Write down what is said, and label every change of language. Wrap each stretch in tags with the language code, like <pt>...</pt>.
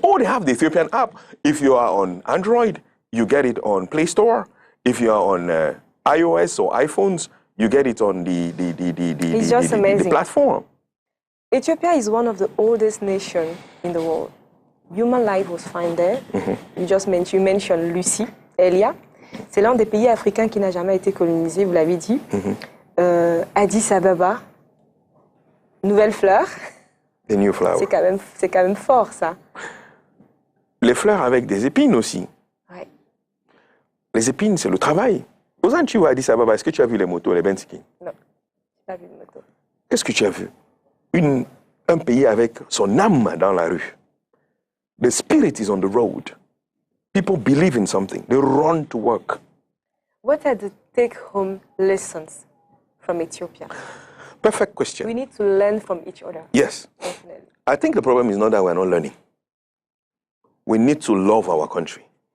<en>Oh, they have the Ethiopian app. If you are on Android, you get it on Play Store. If you are on iOS or iPhones, you get it on the platform. Ethiopia is one of the oldest nations in the world. Human life was found there. You mentioned Lucie, Elia.</en> <fr>C'est l'un des pays africains qui n'a jamais été colonisé, vous l'avez dit. Addis Ababa. Nouvelles fleurs. Des</fr> <en>new flowers.</en> <fr>C'est quand même fort, ça. Les fleurs avec des épines aussi. Ouais. Les épines, c'est le travail. Aux Antilles, à Addis Ababa, est-ce que tu as vu les motos, les benziki? Non, je n'ai pas vu de moto. Qu'est-ce que tu as vu? Un pays avec son âme dans la rue.</fr> <en>The spirit is on the road. People believe in something. They run to work. What are the take-home lessons from Ethiopia? Perfect question. We need to learn from each other. Yes. Definitely. I think the problem is not that we're not learning. We need to love our country.</en>